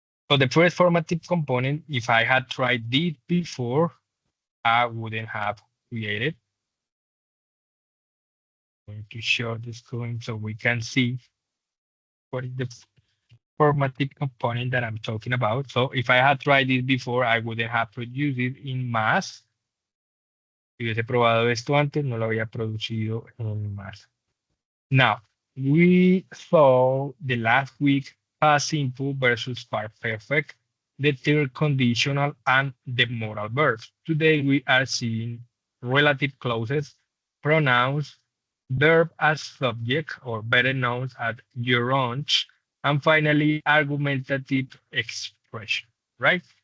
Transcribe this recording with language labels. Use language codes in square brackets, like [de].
[en] So the first formative component, if I had tried this before, I wouldn't have created. I'm going to share the screen so we can see what is the formative component that I'm talking about. So if I had tried this before, I wouldn't have produced it in mass. [es] Si hubiese probado esto antes, no lo había producido en mass. [en] Now, we saw the last week past simple versus past perfect, the third conditional, and the modal verbs. Today we are seeing relative clauses, pronouns, verb as subject, or better known as gerunds, and finally argumentative expression, right?